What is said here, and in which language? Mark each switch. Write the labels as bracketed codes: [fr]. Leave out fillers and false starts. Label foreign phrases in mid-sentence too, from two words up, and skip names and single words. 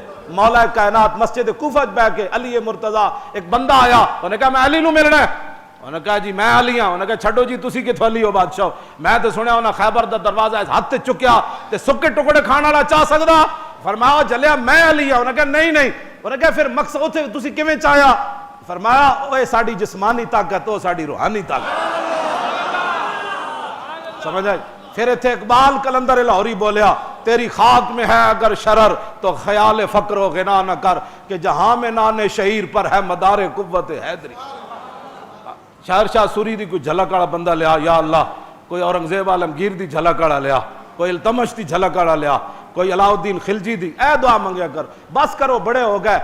[pa] مولا کائنات مسجد کوفہ بیٹھ کے علی مرتضیٰ ایک بندہ آیا, انہوں نے کہا میں علی نو ملنا ہے, انہوں نے کہا جی میں علی ہاں, انہوں نے کہا چھڈو جی تسی کتھوں علی ہو بادشاہ, میں تے سنیا انہاں خیبر دا دروازہ ہاتھ تے چکیا تے سکے ٹکڑے کھان والا چاہ سکدا, فرمایا جلیا میں علی ہاں, انہوں نے کہا نہیں نہیں, انہوں نے کہا پھر مقصد اوتھے تسی کیویں چاہیا, فرمایا اوے ساڈی جسمانی طاقت او ساڈی روحانی طاقت. سمجھ آئی. پھر ایتھے اقبال کلندر لاہوری بولیا [ur] تیری خاک میں ہے اگر شرر تو خیال فقر و غنا نہ کر کہ جہاں میں نان شہیر پر ہے مدار قوت حیدری. [pa] شہر شاہ سوری دی کوئی جھلک والا بندہ لیا یا اللہ, کوئی اورنگزیب عالمگیر دی جھلک والا لیا, کوئی التمش دی جھلک والا لیا, کوئی علاؤ الدین خلجی دی, اے دعا منگیا کر, بس کرو بڑے ہو گئے.